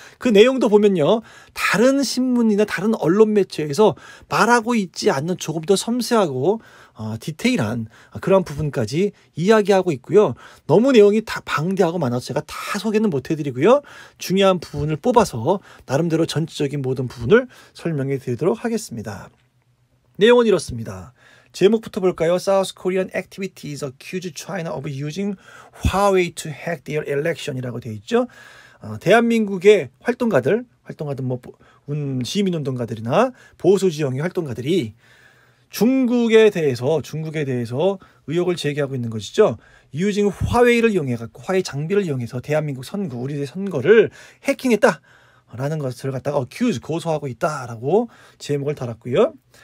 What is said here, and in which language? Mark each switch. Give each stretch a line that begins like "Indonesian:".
Korean: 그 내용도 보면요. 다른 신문이나 다른 언론 매체에서 말하고 있지 않는 조금 더 섬세하고 디테일한 그런 부분까지 이야기하고 있고요. 너무 내용이 다 방대하고 많아서 제가 다 소개는 못해드리고요. 중요한 부분을 뽑아서 나름대로 전체적인 모든 부분을 설명해 드리도록 하겠습니다. 내용은 이렇습니다. 제목부터 볼까요?
English: South Korean activities accuse China of using Huawei to hack their election이라고
Korean: 되어 있죠. 대한민국의 활동가들 뭐 시민운동가들이나 보수 지형의 활동가들이 중국에 대해서 의혹을 제기하고 있는 것이죠. using 화웨이를 이용해 갖고 화웨이 장비를 이용해서 대한민국 선거, 우리의 선거를 해킹했다라는 것을 갖다가 accuse 고소하고 있다라고 제목을 달았고요.